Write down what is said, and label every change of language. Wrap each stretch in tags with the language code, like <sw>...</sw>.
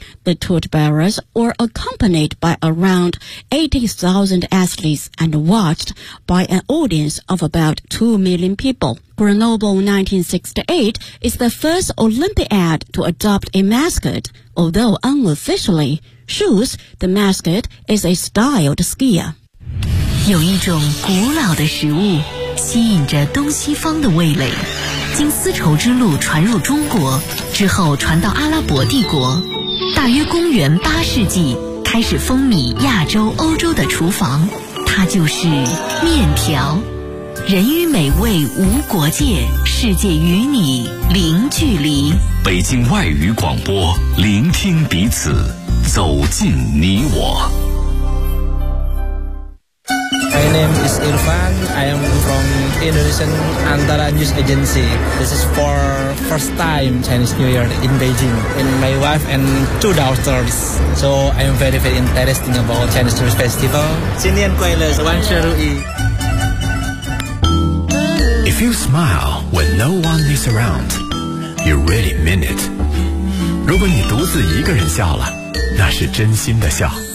<en>The torch bearers were accompanied by around 80,000 athletes and watched by an audience of about 2 million people. Grenoble 1968 is the first Olympiad to adopt a mascot, although unofficially, Shoes, the mascot, is a styled skier.</en> <zh>有一种古老的食物吸引着东西方的味蕾，经丝绸之路传入中国，之后传到阿拉伯帝国。大约公元8世纪开始风靡亚洲欧洲的厨房，它就是面条。人与美味无国界，世界与你零距离。北京外语广播，聆听彼此，走进你我。</zh> <en>My name is Irfan. I am from Indonesian Antara News Agency. This is for first time Chinese New Year in Beijing. And my wife and 2 daughters. So I am very, very interested about Chinese New Year Festival.</en> <zh>新年快乐，万事如意。</zh> <en>If you smile when no one is around, you really mean it.</en> <zh>如果你独自一个人笑了，那是真心的笑。</zh>